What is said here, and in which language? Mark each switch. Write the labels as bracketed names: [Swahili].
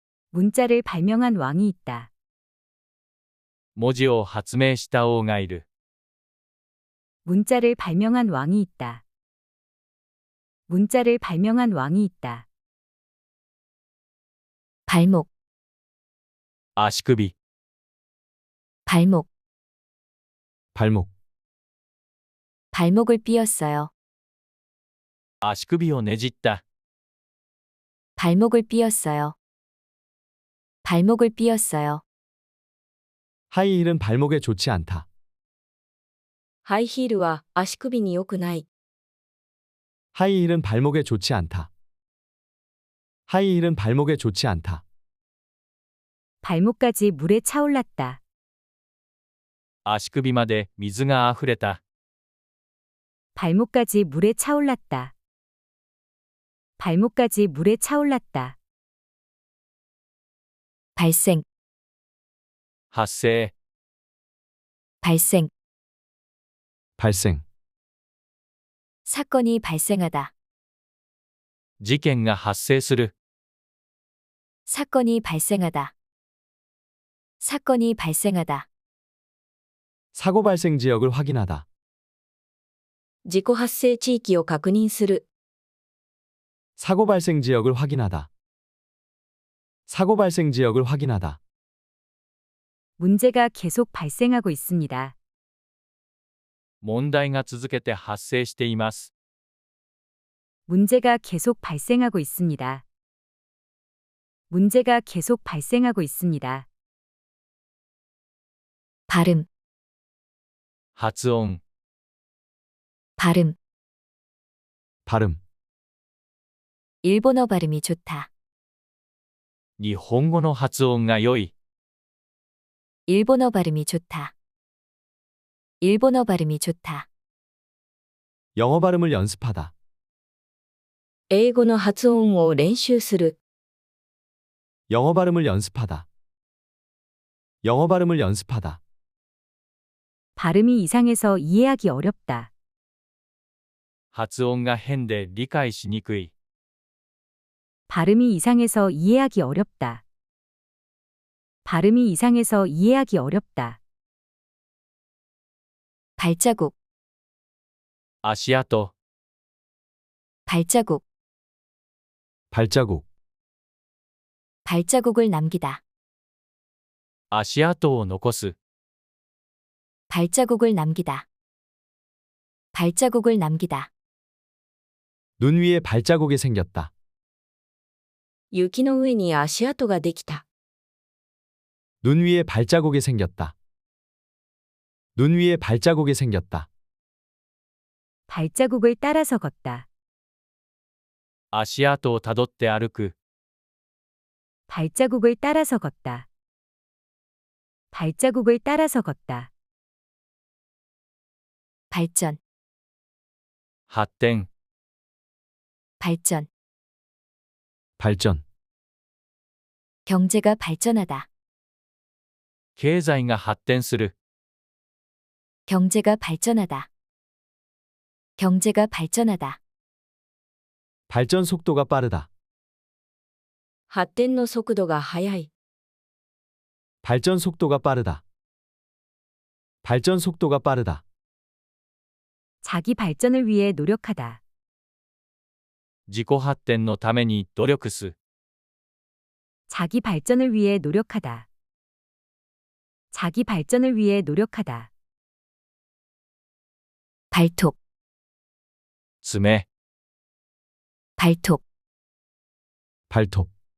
[Korean] 문자를 발명한 왕이 있다. [Japanese] 文字を発明した王がいる。 [Korean] 문자를 발명한 왕이 있다. 문자를 발명한 왕이 있다. 발목, [Japanese] 足首、 [Korean] 발목. 발목, 발목을 삐었어요. [Japanese] 足首をねじった。 [Korean] 발목을 삐었어요. 발목을 삐었어요. 하이힐은 발목에 좋지 않다. [Japanese] ハイヒールは足首に良くない。 [Korean] 하이힐은 발목에 좋지 않다. 하이힐은 발목에 좋지 않다. 발목까지 물에 차올랐다. [Japanese] 足首まで水があふれた。 [Korean] 발목까지 물에 차올랐다. 발목까지 물에 차올랐다. 발생, [Japanese] 発生、 [Korean] 발생. 발생, 사건이 발생하다. [Japanese] 事件が発生する。 [Korean] 사건이 발생하다. 사건이 발생하다. 사고 발생 지역을 확인하다. [Japanese] 自己発生地域を確認する。 [Korean] 사고 발생 지역을 확인하다. 사고 발생 지역을 확인하다. 문제가 계속 발생하고 있습니다. [Japanese] 問題が続けて発生しています。 [Korean] 문제가 계속 발생하고 있습니다. 문제가 계속 발생하고 있습니다. 발음, [Japanese] 発音、 [Korean] 발음. 발음, 일본어 발음이 좋다. [Japanese] 日本語の発音が良い。 [Korean] 일본어 발음이 좋다. 일본어 발음이 좋다. 영어 발음을 연습하다. [Japanese] 英語の発音を練習する。 [Korean] 영어 발음을 연습하다. 영어 발음을 연습하다. 발음이 이상해서 이해하기 어렵다. [Japanese] 発音が変で理解しにくい。 [Korean] 발음이 이상해서 이해하기 어렵다. 발음이 이상해서 이해하기 어렵다. 발자국, [Japanese] 足跡、 [Korean] 발자국, 발자국. 발자국을 남기다. [Japanese] 足跡を残す。 [Korean] 발자국을 남기다. 발자국을 남기다. 눈 위에 발자국이 생겼다. [Japanese] 雪の上に足跡ができた。 [Korean] 눈 위에 발자국이 생겼다. 눈 위에 발자국이 생겼다. 발자국을 따라서 걷다. [Japanese] 足跡をたどって歩く。 [Korean] 발자국을 따라서 걷다. 발자국을 따라서 걷다. 발전, [Japanese] 発展、 [Korean] 발전. 발전. 경제가 발전하다. [Japanese] 経済が発展する。 [Korean] 경제가 발전하다. 경제가 발전하다. 발전 속도가 빠르다. [Japanese] 発展の速度が速い。 [Korean] 발전 속도가 빠르다. 발전 속도가 빠르다. 자기 발전을 위해 노력하다. [Japanese] 自己発展のために努力す。 [Korean] 자기 발전을 위해 노력하다. 자기 발전을 위해 노력하다. 발톱, [Japanese] 爪、 [Korean] 발톱, 발톱.